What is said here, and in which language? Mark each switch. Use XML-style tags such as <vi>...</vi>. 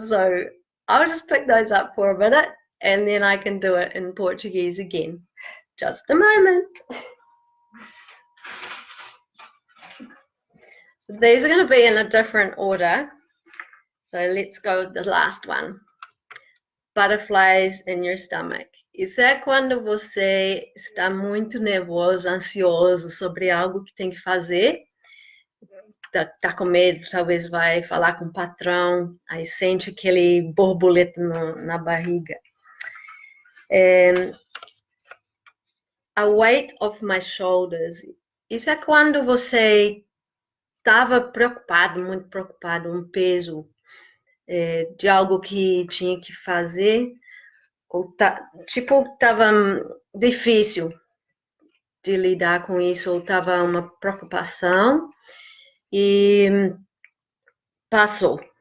<en>So I'll just pick those up for a minute and then I can do it in Portuguese again. Just a moment. So these are going to be in a different order. So let's go with the last one. Butterflies in your stomach.</en> <pt>Isso é quando você está muito nervoso, ansioso sobre algo que tem que fazer. Tá com medo, talvez vai falar com o patrão, aí sente aquele borboleta na barriga.</pt> <en>A weight of my shoulders.</en> <pt>Isso é quando você estava preocupado, muito preocupado, um peso de algo que tinha que fazer, ou estava difícil de lidar com isso, ou estava uma preocupação e passou.</pt>